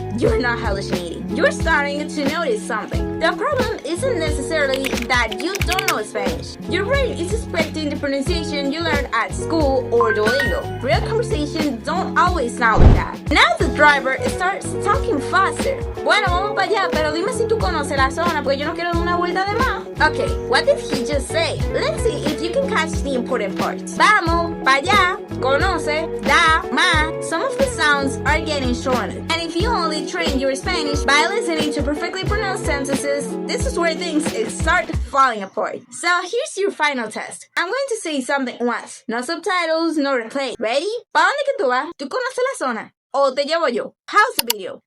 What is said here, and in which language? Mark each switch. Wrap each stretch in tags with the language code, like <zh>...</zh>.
<en>You're not hallucinating. You're starting to notice something. The problem isn't necessarily that you don't know Spanish. Your brain is expecting the pronunciation you learned at school or Duolingo. Real conversations don't always sound like that. Now the driver starts talking faster.</en> <es>Bueno, vamos para allá, pero dime si tú conoces la zona, porque yo no quiero dar una vuelta de más.</es> <en>Okay, what did he just say? Let's see if you can catch the important parts.</en> <es>Vamos, para allá, conoce, da, más.</es> <en>Some of the sounds are getting shorter. And if you only train your Spanish by listening to perfectly pronounced sentences, this is where things start falling apart. So here's your final test. I'm going to say something once. No subtitles, no replay. Ready?</en> <es>¿Pa dónde que tú vas? ¿Tú conoces la zona? ¿O te llevo yo?</es> <en>Pause the video.</en>